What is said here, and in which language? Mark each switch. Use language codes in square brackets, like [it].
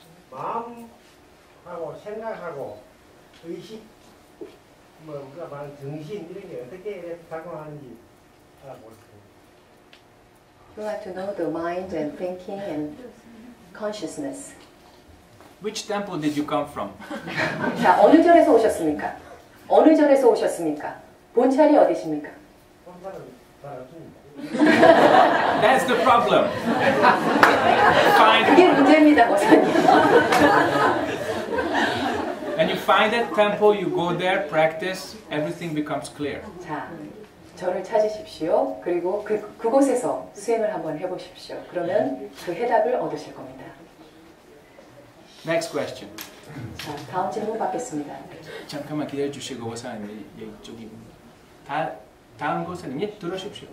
[ko] 마음하고 생각하고 의식, 뭐 우리가 말하는 정신 이런 게 어떻게 작용하는지 알아보세요. [en] we like to know the mind and thinking and consciousness. Which temple did you come from? [ko] 자, 어느 절에서 오셨습니까? 어느 절에서 오셨습니까? 본찰이 어디십니까? 혼자는 잘 없습니다. [en] That's the problem. [ko] 그게 문제입니다, 거사님. [en] When you find that temple, you go there, practice, everything becomes clear. [ko] 자, 저를 찾으십시오. 그리고 그곳에서 수행을 한번 해보십시오. 그러면 그 해답을 얻으실 겁니다. [en] Next question. [ko] 자, 다음 질문 받겠습니다. 잠깐만 기다려주시고 고사님 이쪽이 다음 고사님 예 들어오십시오.